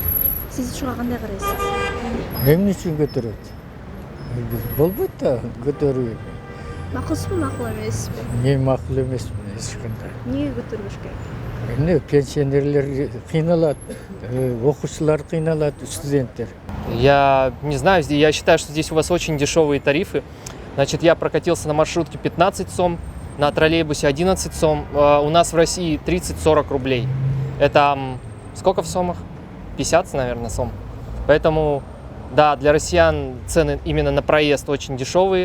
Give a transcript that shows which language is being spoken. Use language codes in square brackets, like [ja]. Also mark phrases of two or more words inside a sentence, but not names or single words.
[ky] Сиз ушуга кандай карайсыз? Эмне үчүн көтөрөт? Болбойт да көтөрүү. Макулсузбу, макул эмеспи? Мен макул эмесмин эч кандай. Эмнеге көтөрүш керек? Эмне пенсионерлер кыйналат, окуучулар кыйналат, студенттер. [ru] Я не знаю, я считаю, что здесь у вас очень дешевые тарифы. Значит, я прокатился на маршрутке 15 сом, на троллейбусе 11 сом. У нас в России 30-40 рублей. Это сколько в сомах? 50, наверное, сом. Поэтому, да, для россиян цены именно на проезд очень дешевые.